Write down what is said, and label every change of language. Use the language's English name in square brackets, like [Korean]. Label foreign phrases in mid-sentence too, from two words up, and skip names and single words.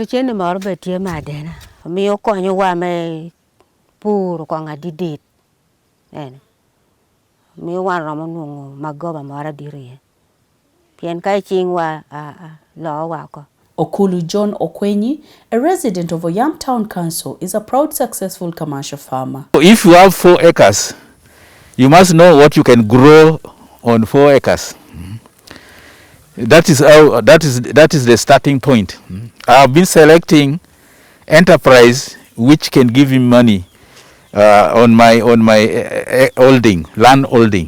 [Lango (Uganda)] chen mo ro betie ma de na mi o ko nyu wa me pur ko nga didit en mi wa ro mo nu ma go ba ma ra dire pian kai ching wa lo wa ko. [English] Okulu John Okwenyi, a resident of Oyam Town Council, is a proud successful commercial farmer. If you have 4 acres, you must know what you can grow on 4 acres. That is the starting point. I have been selecting enterprise which can give him money on my holding, land holding.